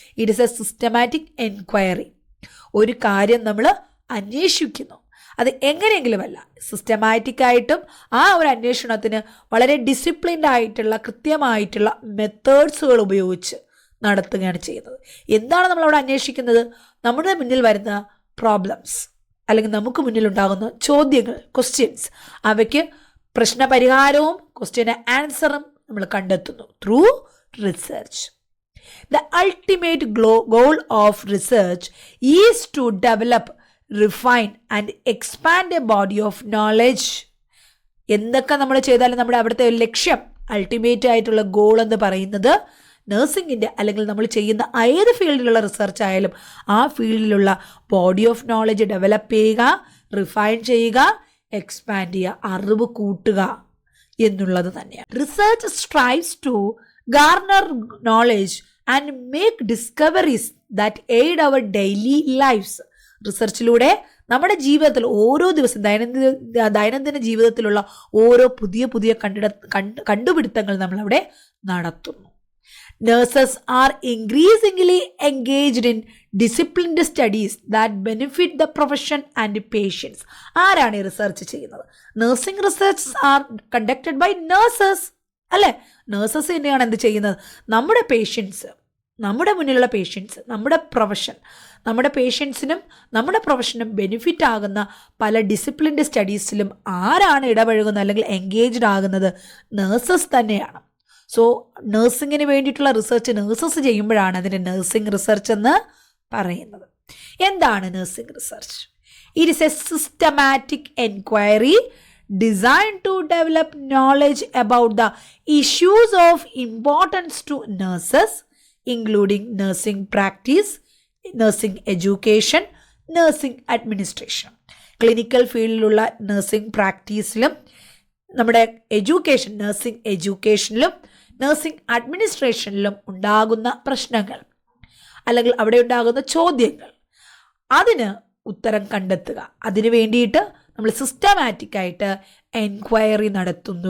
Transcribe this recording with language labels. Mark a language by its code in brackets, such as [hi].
[en] It is a systematic enquiry. [ml] ഒരു കാര്യം നമ്മൾ അന്വേഷിക്കുന്നു, അത് എങ്ങനെയെങ്കിലുമല്ല, സിസ്റ്റമാറ്റിക് ആയിട്ടും ആ ഒരു അന്വേഷണത്തിന് വളരെ ഡിസിപ്ലിൻഡ് ആയിട്ടുള്ള കൃത്യമായിട്ടുള്ള മെത്തേഡ്സുകൾ ഉപയോഗിച്ച് നടത്തുകയാണ് ചെയ്യുന്നത്. എന്താണ് നമ്മളവിടെ അന്വേഷിക്കുന്നത്? നമ്മുടെ മുന്നിൽ വരുന്ന പ്രോബ്ലംസ് അല്ലെങ്കിൽ നമുക്ക് മുന്നിലുണ്ടാകുന്ന ചോദ്യങ്ങൾ, ക്വസ്റ്റ്യൻസ്, അവയ്ക്ക് പ്രശ്നപരിഹാരവും ക്വസ്റ്റ്യന് ആൻസറും നമ്മൾ കണ്ടെത്തുന്നു through research. [en] The ultimate goal of research is to develop, refine and expand a body of knowledge. [ml] എന്തൊക്കെ നമ്മൾ ചെയ്താലും നമ്മുടെ അവിടുത്തെ ഒരു ലക്ഷ്യം, അൾട്ടിമേറ്റ് ആയിട്ടുള്ള ഗോൾ എന്ന് പറയുന്നത് നഴ്സിംഗിൻ്റെ അല്ലെങ്കിൽ നമ്മൾ ചെയ്യുന്ന ഏത് ഫീൽഡിലുള്ള റിസർച്ച് ആയാലും ആ ഫീൽഡിലുള്ള ബോഡി ഓഫ് നോളജ് ഡെവലപ്പ് ചെയ്യുക, റിഫൈൻ ചെയ്യുക, എക്സ്പാൻഡ് ചെയ്യുക, അറിവ് കൂട്ടുക എന്നുള്ളത് തന്നെയാണ്. [en] Research strives to garner knowledge and make discoveries that aid our daily lifes. [ml] റിസർച്ചിലൂടെ നമ്മുടെ ജീവിതത്തിൽ ഓരോ ദിവസം ദൈനംദിന ജീവിതത്തിലുള്ള ഓരോ പുതിയ പുതിയ കണ്ടുപിടുത്തങ്ങൾ നമ്മളവിടെ നടത്തുന്നു. [en] Nurses are increasingly engaged in disciplined studies that benefit the profession and patients. [ml] ആരാണ് ഈ റിസർച്ച് ചെയ്യുന്നത്? [en] Nursing research are conducted by nurses അല്ലേ? [ml] നഴ്സസ് തന്നെയാണ് എന്ത് ചെയ്യുന്നത്? നമ്മുടെ പേഷ്യൻസ്, നമ്മുടെ മുന്നിലുള്ള പേഷ്യൻസ്, നമ്മുടെ പ്രൊഫഷൻ, നമ്മുടെ പേഷ്യൻസിനും നമ്മുടെ പ്രൊഫഷനും ബെനിഫിറ്റ് ആകുന്ന പല ഡിസിപ്ലിൻഡ് സ്റ്റഡീസിലും ആരാണ് ഇടപഴകുന്നത് അല്ലെങ്കിൽ എൻഗേജ്ഡ് ആകുന്നത്? നഴ്സസ് തന്നെയാണ്. സോ നഴ്സിങ്ങിന് വേണ്ടിയിട്ടുള്ള റിസർച്ച് നഴ്സസ് ചെയ്യുമ്പോഴാണ് അതിന് നഴ്സിംഗ് റിസർച്ച് എന്ന് പറയുന്നത്. എന്താണ് nursing research? [en] It is a systematic enquiry designed to develop knowledge about the issues of importance to nurses, including nursing practice, nursing education, nursing administration. [ml] Clinical ഫീൽഡിലുള്ള nursing പ്രാക്ടീസിലും നമ്മുടെ nursing എഡ്യൂക്കേഷനിലും nursing അഡ്മിനിസ്ട്രേഷനിലും ഉണ്ടാകുന്ന പ്രശ്നങ്ങൾ അല്ലെങ്കിൽ അവിടെ ഉണ്ടാകുന്ന ചോദ്യങ്ങൾ, അതിന് ഉത്തരം കണ്ടെത്തുക. അതിനു വേണ്ടിയിട്ട് നമ്മൾ സിസ്റ്റമാറ്റിക്കായിട്ട് എൻക്വയറി നടത്തുന്നു.